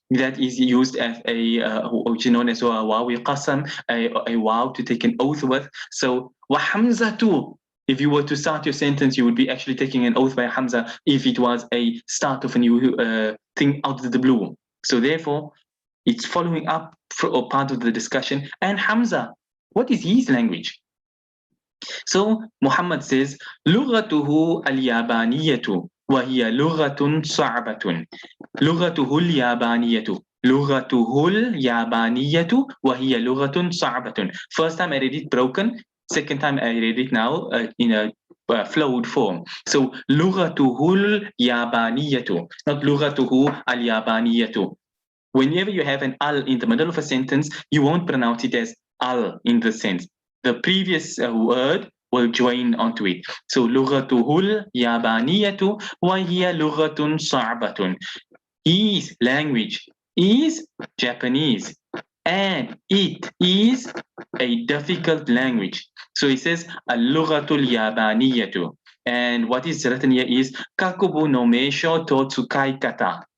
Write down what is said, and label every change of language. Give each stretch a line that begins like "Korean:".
English: That is used as which is known as a wawi qasam, a wow to take an oath with. So wa hamzatu, if you were to start your sentence, you would be actually taking an oath by Hamza if it was a start of a new thing out of the blue. So therefore, it's following up or part of the discussion. And Hamza, what is his language? So Muhammad says,
Arabic: لغته اليابانية وهي لغة صعبة. لغته اليابانية. لغته اليابانية وهي لغة صعبة.
English: First time I read it broken. Second time I read it now in a flowed form. So
Arabic: لغته اليابانية,
English: not
Arabic: لغته اليابانية.
English: Whenever you have an al in the middle of a sentence, you won't pronounce it as al in the sense. The previous word will join onto it. So
Arabic: لغته اليابانية وهي لغة صعبة.
English: His language is Japanese and it is a difficult language. So he says
Arabic: اللغة اليابانية.
English: And what is written here is
Japanese: kakubu no meisho to tsukai kata.